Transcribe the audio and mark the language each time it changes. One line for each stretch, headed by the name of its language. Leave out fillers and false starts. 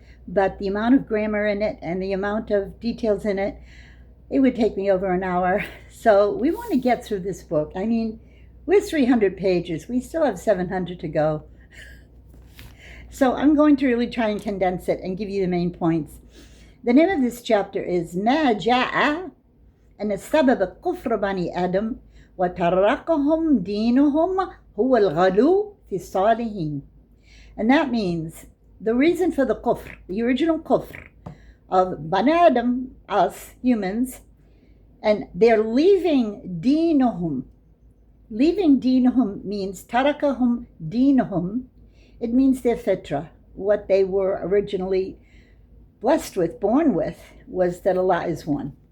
English: But the amount of grammar in it and the amount of details in it, it would take me over an hour. So we want to get through this book. I mean, we're 300 pages. We still have 700 to go. So I'm going to really try and condense it and give you the main points. The name of this chapter is
Arabic: ما جاء أن السبب كفر بني آدم وتركهم دينهم هو الغلو في الصالحين.
English: And that means the reason for the kufr, the original kufr of Bani Adam, us humans, and they're leaving deenuhum. Leaving deenuhum means tarakahum deenuhum. It means their fitra, what they were originally blessed with, born with, was that Allah is one.